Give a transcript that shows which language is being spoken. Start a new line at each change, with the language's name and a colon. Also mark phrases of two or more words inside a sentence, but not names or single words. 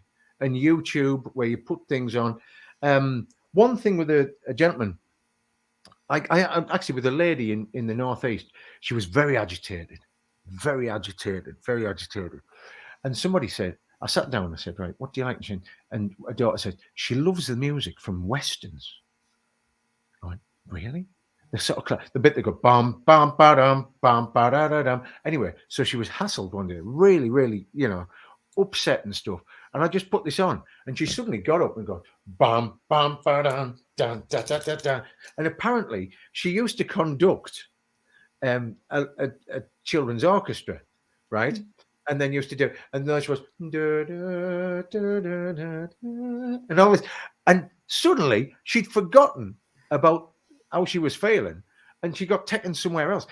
English: And YouTube, where you put things on. One thing with a gentleman, I actually with a lady in the Northeast, she was very agitated. And somebody said, I sat down and I said, right, what do you like? And my daughter said, she loves the music from Westerns. I went, really? The sort of the bit they go bam bam ba dum bam ba da da dum. Anyway, so she was hassled one day, really, really, upset and stuff. And I just put this on, and she suddenly got up and go bam bam ba dum da da da da da. And apparently, she used to conduct a children's orchestra, right? And then used to do, and then she was da, da, da, da, da, da, and all this, and suddenly she'd forgotten about how she was feeling, and she got taken somewhere else.